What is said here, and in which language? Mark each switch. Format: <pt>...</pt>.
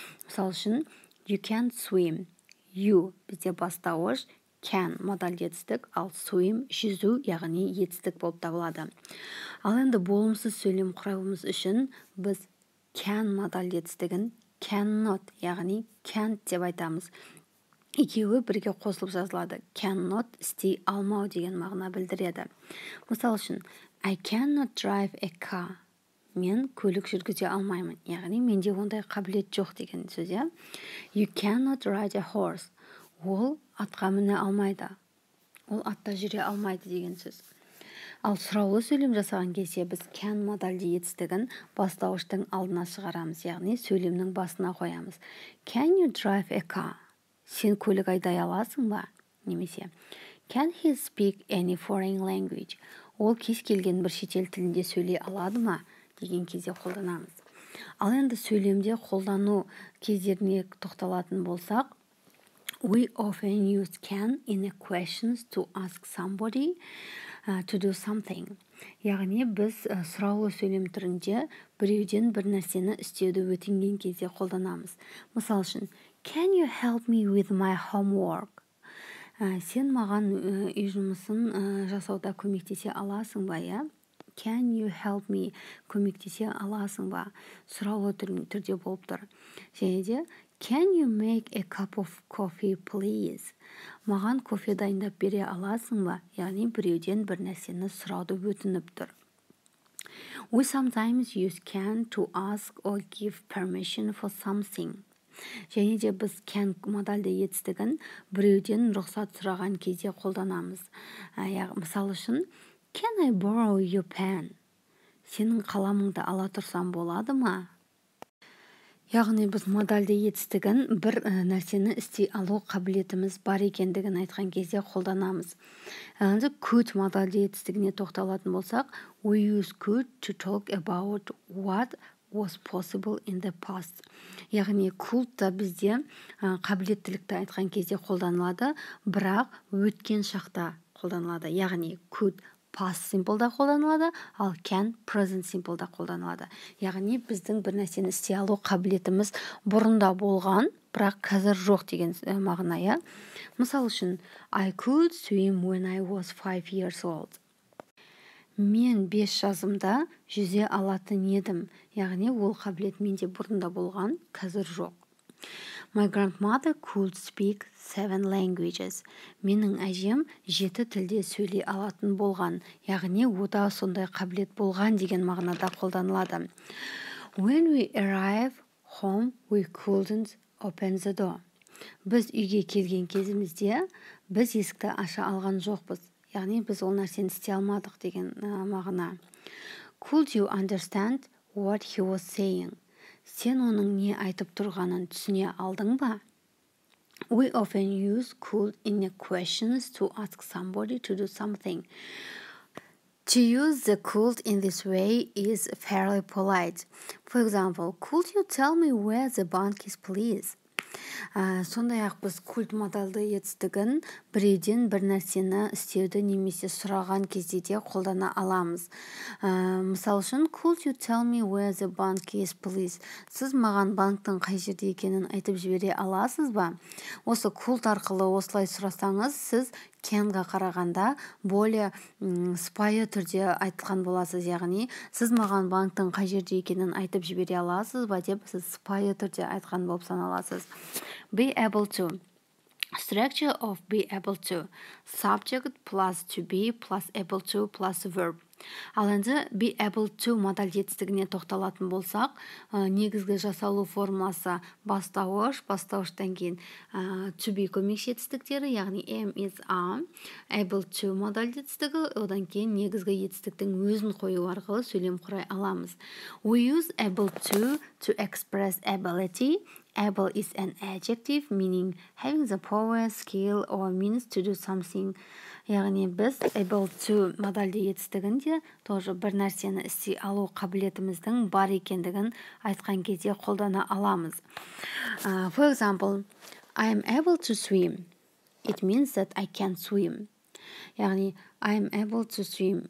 <kk>Мысал үшін,</kk> <en>you can swim.</en> <kk>You бізде бастауыш, can модальды етістік, ал swim жүзу, яғни етістік болып табылады. Ал енді болымсыз сөйлем құрауымыз үшін біз can модальды етістігін cannot, яғни can't деп айтамыз. Екеуі бірге қосылып жазылады. Cannot істей алмау деген мағына білдіреді. Мысал үшін,</kk> <en>I cannot drive a car.</en> <kk>Мен көлік жүргізе алмаймын. Яғни менде ондай қабілет жоқ деген сөз.</kk> <en>You cannot ride a horse.</en> <kk>Ол атқа міне алмайды. Ол атта жүре алмайды деген сөз. Ал сұраулы сөйлем жасаған кезде біз can модальды етістігін бастауыштың алдына шығарамыз, яғни сөйлемнің басына қоямыз.</kk> <en>Can you drive a car?</en> <kk>Сен көлік айдай аласың ба? Немесе</kk> <en>Can he speak any foreign language?</en> <kk>Ол кез келген бір шетел тілінде сөйлей алады ма? Деген кезде қолданамыз. Ал енді сөйлемде қолдану кездеріне тоқталатын болсақ,</kk> <en>we often use can in a questions to ask somebody to do something.</en> <kk>Яғни біз сұраулы сөйлем түрінде біреуден бір нәрсені істеуді өтінген кезде қолданамыз. Мысал үшін,</kk> <en>can you help me with my homework?</en> <kk>Сен маған үй жұмысын жасауда көмектесе аласың ба, я?</kk> <en>Can you help me?</en> <kk>Көмектесе аласың ба? Сұраулы түрде болып тұр. Және де,</kk> <en>can you make a cup of coffee, please?</en> <kk>Маған кофе дайындап бере аласың ба? Яғни біреуден бір нәрсені сұрауды өтініп тұр.</kk> <en>We sometimes use can to ask or give permission for something.</en> <kk>Және де біз can модальды етістігін біреуден рұқсат сұраған кезде қолданамыз. Мысал үшін,</kk> <en>can I borrow your pen?</en> <kk>Сенің қаламыңды ала тұрсам болады ма? Яғни біз модальды етістігін бір нәрсені істей алу қабілетіміз бар екендігін айтқан кезде қолданамыз. Енді could модальды етістігіне тоқталатын болсақ,</kk> <en>we use could to talk about what was possible in the past.</en> <kk>Яғни could та бізде қабілеттілікті айтқан кезде қолданылады, бірақ өткен шақта қолданылады. Яғни could past simple'да қолданылады, ал can present simple'да қолданылады. Яғни біздің бір нәрсені істей алу қабілетіміз бұрында болған, бірақ қазір жоқ деген мағына, я. Мысал үшін,</kk> <en>I could swim when I was 5 years old.</en> <kk>Мен 5 жасымда жүзе алатын едім. Яғни ол қабілет менде бұрында болған, қазір жоқ.</kk> <en>My grandmother could speak 7 languages.</en> <kk>Менің әжем 7 тілде сөйлей алатын болған. Яғни ода сондай қабілет болған деген мағынада қолданылады.</kk> <en>When we arrive home, we couldn't open the door.</en> <kk>Біз үйге келген кезімізде біз есікті аша алған жоқпыз. Яғни біз ол нәрсені істей алмадық деген мағына.</kk> <en>Could you understand what he was saying?</en> <kk>Сен оның не айтып тұрғанын түсіне алдың ба?</kk> <en>We often use could in questions to ask somebody to do something. To use the could in this way is fairly polite. For example, could you tell me where the bank is, please?</en> <kk>Сондай-ақ біз культ модальды етістігін біреуден бір нәрсені істеуді немесе сұраған кезде де қолдана аламыз. Мысал үшін,</kk> <en>could you tell me where the bank is, please?</en> <kk>Сіз маған банктың қай жерде екенін айтып жібере аласыз ба? Осы could арқылы осылай сұрасаңыз, сіз can-ға қарағанда</kk> <ru>более</ru> <kk>сыпайы түрде айтқан боласыз, яғни сіз маған банктың қай жерде екенін айтып жібере аласыз ба деп сіз сыпайы түрде айтқан болып саналасыз.</kk> <en>Be able to. Structure of be able to. Subject plus to be plus able to plus verb.</en> <kk>Ал енді be able to модаль жетістігіне тоқталатын болсақ, негізгі жасалу формуласы бастауыш, бастауыштан кейін to be көмекші жетістіктері, яғни am, is, are. Able to модаль жетістігі, одан кейін негізгі жетістіктің өзін қою арқылы сөйлем құрай аламыз.</kk> <en>We use able to express ability. Able is an adjective meaning having the power, skill or means to do something.</en> <kk>Яғни біз able to модальді етістігінде</kk> <ru>тоже</ru> <kk>бір нәрсені істей алу қабілетіміздің бар екендігін айтқан кезде қолдана аламыз.</kk> <en>For example, I am able to swim. It means that I can swim.</en> <kk>Яғни</kk> <en>I am able to swim.</en>